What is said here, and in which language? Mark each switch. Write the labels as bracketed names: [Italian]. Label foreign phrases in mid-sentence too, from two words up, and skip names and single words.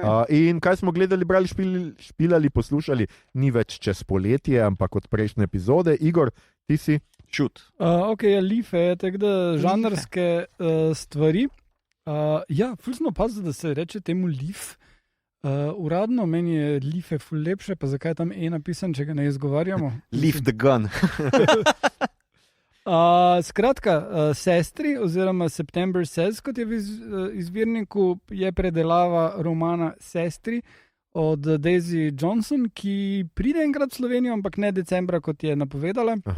[Slovenian] In kaj smo gledali, brali, špilali, poslušali, ni več čez poletje, ampak od prejšnje epizode. Igor, ti si? Šut. Life je tako da žanrske stvari. Ful smo pazili, da se reče temu Leaf. Uradno meni je Life ful lepše, pa zakaj je tam napisan, če ga ne izgovarjamo? [English] Leave the gun. [Slovenian] Skratka, Sestri oziroma September Says, kot je v izvirniku, je predelava romana Sestri od Daisy Johnson, ki pride enkrat v Slovenijo, ampak ne decembra, kot je napovedala.